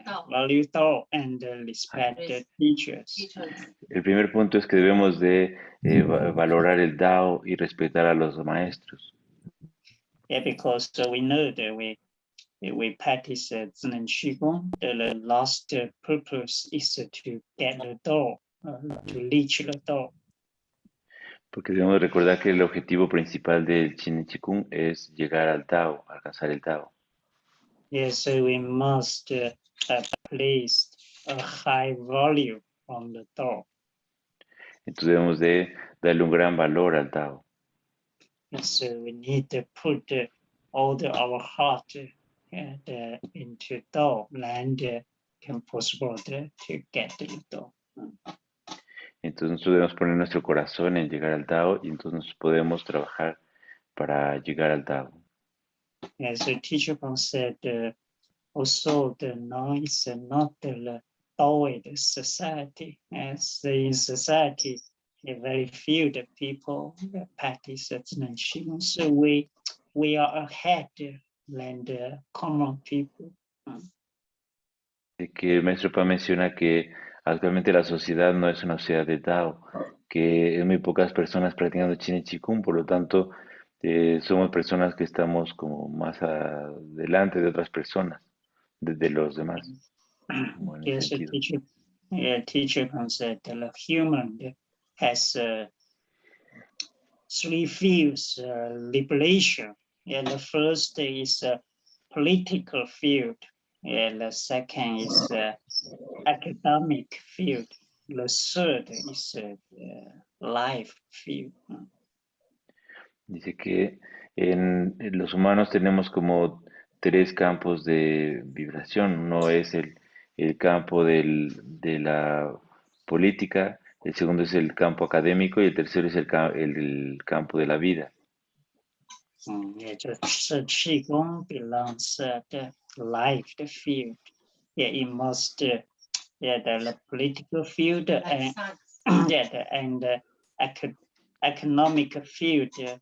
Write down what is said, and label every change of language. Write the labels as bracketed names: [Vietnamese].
[English] Value thought and respect teachers. [Spanish] El primer punto es que debemos de valorar el Dao y respetar a los maestros. [English] Yeah, because we know that we practice ZhiNeng QiGong. The last purpose is to get the Dao, to reach the Dao. [Spanish] Porque debemos recordar que el objetivo principal del ZhiNeng QiGong es llegar al Dao, alcanzar el Dao. [English] Yes, so we must place a high value on the Dao. [Spanish] Entonces debemos de darle un gran valor al Dao. [English] Yes, so we need to put all our heart into Dao and can possible to get the Dao. [Spanish] Entonces nosotros debemos poner nuestro corazón en llegar al Dao y entonces nos podemos trabajar para llegar al Dao. [English] As the teacher said, also the Dao is not the Daoist society. As in society, very few the people practice ZhiNeng QiGong. So we are ahead than the common people. [Spanish] De que el maestro Pa menciona que actualmente la sociedad no es una sociedad de Dao, que hay muy pocas personas practicando ZhiNeng QiGong, por lo tanto somos personas que estamos como más adelante de otras personas, de los demás. [English] Yes, teacher said the human has three fields: liberation. Yeah, the first is political field. And the second is academic field. The third is life field. [Spanish] Dice que en los humanos tenemos como tres campos de vibración. Uno es el campo de la política, el segundo es el campo académico y el tercero es el campo de la vida. [Chinese] 也就是气功 [English] belongs the life the field. Yeah, it must the political field and and economic field.